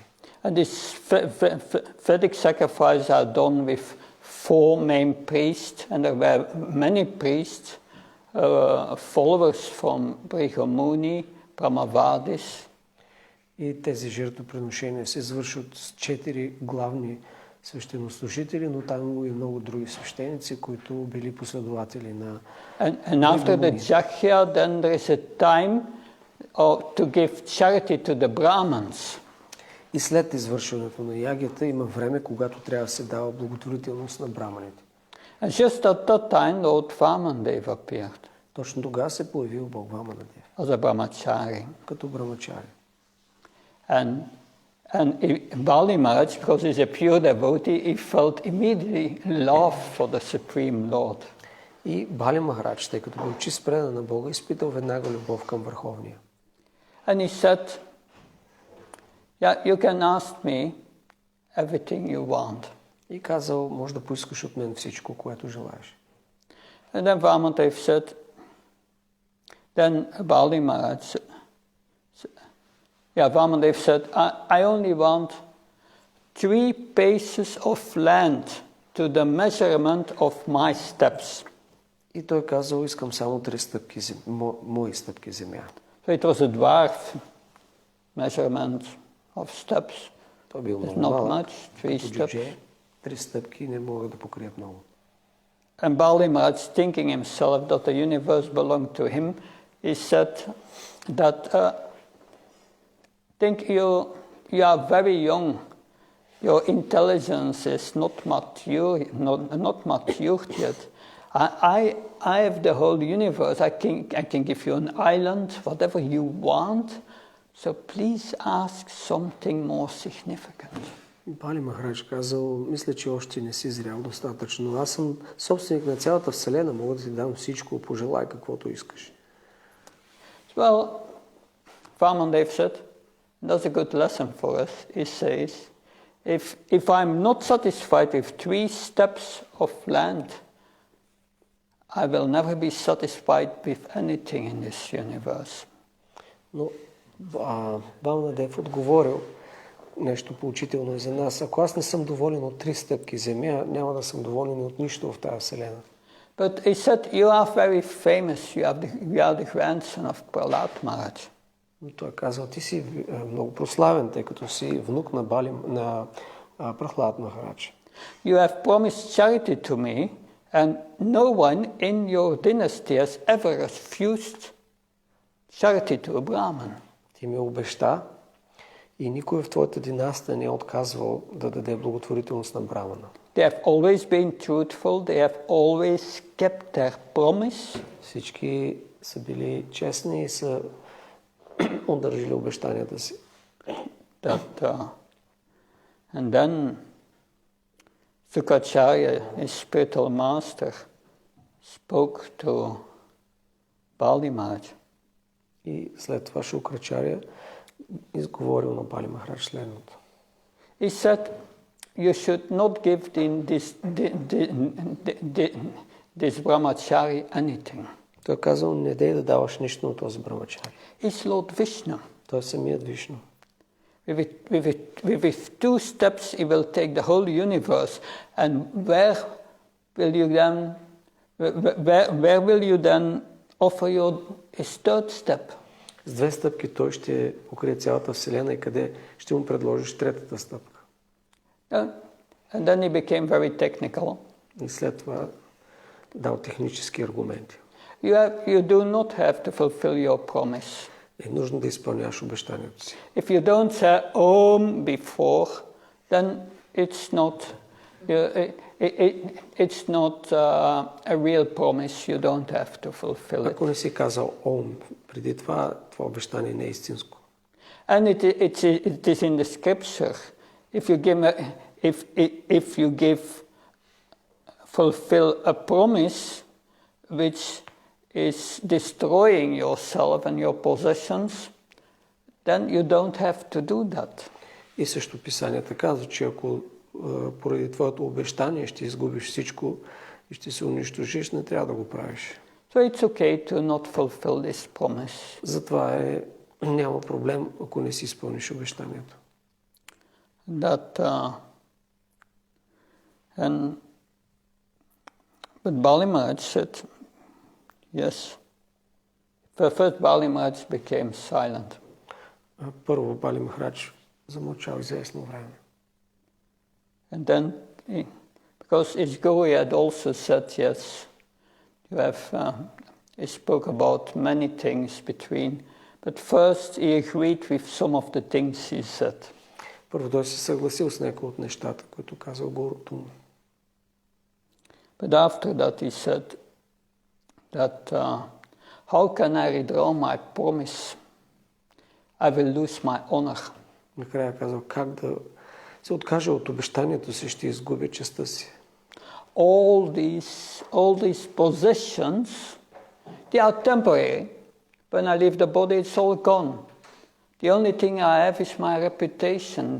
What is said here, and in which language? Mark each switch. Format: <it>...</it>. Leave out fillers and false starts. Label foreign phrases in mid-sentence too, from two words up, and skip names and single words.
<en>And these Vedic sacrifices are done with 4 main priests, and there were many priests, followers from Brighamuni, Brahmavadis.</en> <bg>И тези жертвоприношения се извършват с 4 главни свещенослужители, но там има и много други свещеници, които били последователи на</bg> <en>And after the Jakhya, then there is a time to give charity to the Brahmins.</en> <bg>И след извършването на ягията има време, когато трябва да се дава благотворителност на браманите.</bg> <en>And just at that time, Lord Vamandev appeared.</en> <bg>Точно тогава се появил Бог Ваманадев.</bg> <en>As a brahmachari.</en> <bg>Като брамачари.</bg> <en>And Bali Maharaj, because he's a pure devotee, he felt immediately love for the Supreme Lord.</en> <bg>И Бали Махарадж, тъй като бил чист предан на Бога, изпитал веднага любов към Върховния.</bg> <en>And he said, yeah, you can ask me everything you want.</en> <bg>И казал, може да поискаш от мен всичко, което желаеш.</bg> <en>And then Vamandev said, then Bali Maharaj, Vamandev said, I only want 3 paces of land to the measurement of my steps.</en> <bg>И той казал, искам само 3 стъпки, мои стъпки земя.</bg> <en>So it was a dwarf measurement of steps.</en> <bg>Това бил</bg> <en>It's</en> <bg>много</bg> <en>not</en> <bg>малък.</bg> <en>much, 3 steps.</en> <bg>3 стъпки не могат да покрият много.</bg> <en>And Bali Maharaj, thinking himself that the universe belonged to him, he said that, think you are very young, your intelligence is not matured yet. I have the whole universe, I can give you an island, whatever you want, so please ask something more significant.</en> <bg>Бали Махарадж казал, мисля, че още не си зрял достатъчно. Аз съм собственик на цялата вселена, мога да ти дам всичко, пожелай каквото искаш.</bg> <en>Well, Vamandev said, that's a good lesson for us. He says, if I'm not satisfied with 3 steps of land, I will never be satisfied with anything in this universe.</en> <bg>Но Vamandev отговорил нещо поучително и за нас. Ако аз не съм доволен от 3 стъпки земя, няма да съм доволен от нищо в тази вселена.</bg> <en>But he said, you are very famous, you are the grandson of Prahlad Maharaj.</en> <bg>Но той казал, ти си много прославен, тъй като си внук на Прахлад Махарадж.</bg> <en>You have promised charity to me, and no one in your dynasty has ever refused charity to a Brahman.</en> <bg>Ти ми обеща и никой в твоята династия не е отказвал да даде благотворителност на брамана.</bg> <en>They have always been truthful, they have always kept their promise.</en> <bg>Всички са били честни и са удържали обещанията си.</bg> <en>And then Sukacharya, his spiritual master, spoke to Bali Maharaj.</en> <bg>И след това Шукрачаря изговорил на Бали Махарадж следното.</bg> <en>He said, you should not give this brahmachari anything.</en> <bg>Той казал, не дей да даваш нищо на този брамачари.</bg> <en>It's Lord Vishnu.</en> <bg>Той е самият Вишну.</bg> <en>With 2 steps he will take the whole universe. And where will you then offer his 3rd step?</en> <bg>С 2 стъпки той ще покрие цялата вселена и къде ще му предложиш 3-та стъпка.</bg> <en>And then he became very technical.</en> <bg>И след това дал технически аргументи.</bg> <en>You do not have to fulfill your promise.</en> <bg>Е нужно да изпълняваш обещанието си.</bg> <en>If you don't say Om before, then it's not a real promise. You don't have to fulfill it.</en> <bg>Ако не си казал Ом преди това, това обещание не е истинско.</bg> <en>And it is in the scripture. If you fulfill a promise which is destroying yourself and your possessions, then you don't have to do that.</en> <bg>И също писанията казва, че ако поради твоето обещание ще изгубиш всичко и ще се унищожиш, не трябва да го правиш.</bg> <en>So it's okay to not fulfill this promise.</en> <bg>Затова няма проблем, ако не си изпълниш обещанието.</bg> <en>But Bali Maharaj said, yes. First Bali Maharaj became silent.</en> <bg>Първо Бали Махарадж замълчал известно време.</bg> <en>And then, because his guru had also said, yes, he spoke about many things between, but first he agreed with some of the things he said.</en> <bg>Първо той се съгласил с някои от нещата, които казал гурото му.</bg> <en>But after that he said that how can I withdraw my promise? I will lose my honor.</en> <bg>Накрая казал, как да се откаже от обещанието си, ще изгубя честта си.</bg> <en>All these possessions, they are temporary. When I leave the body, it's all gone. The only thing I have is my reputation.</en>